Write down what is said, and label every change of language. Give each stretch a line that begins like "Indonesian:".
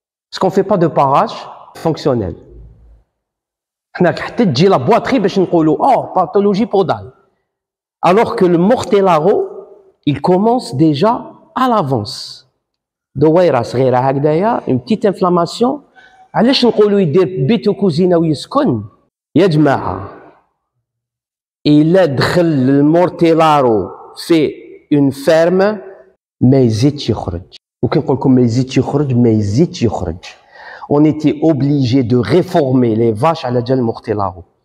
French: Parce qu'on ne fait pas de parage fonctionnel. La boiterie, oh, pathologie podale. Alors que le mortellaro, il commence déjà à l'avance.
Arabic: دويره صغيره هكذايا
French: une petite inflammation.
Arabic: علاش نقولوا يدير بيتو كوزينه ويسكن يا جماعه؟ الا دخل المورتيلارو في اون فيرم ما يزيدش يخرج. وكي نقول لكم ما يزيدش يخرج ما يزيدش يخرج.
French: On était obligé de réformer les vaches à la gel mortellaro.